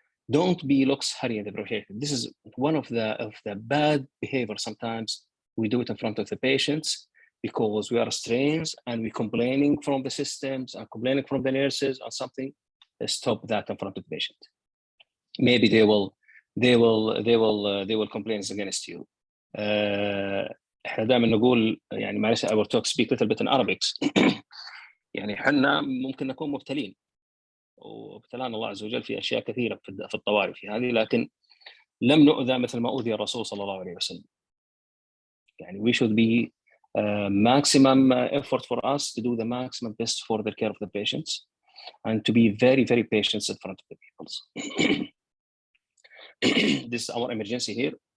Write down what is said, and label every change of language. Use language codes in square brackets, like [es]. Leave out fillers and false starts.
[en] Don't be looks hurry and appropriate. This is one of the bad behavior sometimes we do it in front of the patients, because we are strains and we're complaining from the systems and complaining from the nurses or something. Stop that in front of the patient. Maybe they will complain against you. [ar] احنا دائما نقول يعني معلش [en] I will speak a little bit in Arabic. [ar] يعني احنا ممكن نكون مبتلين وابتلانا الله عز وجل في اشياء كثيره في الطوارئ في هذه، لكن لم نؤذى مثل ما أوذي الرسول صلى الله عليه وسلم. يعني [en] we should be maximum effort for us to do the maximum best for the care of the patients and to be very, very patient in front of the people. This is our emergency here.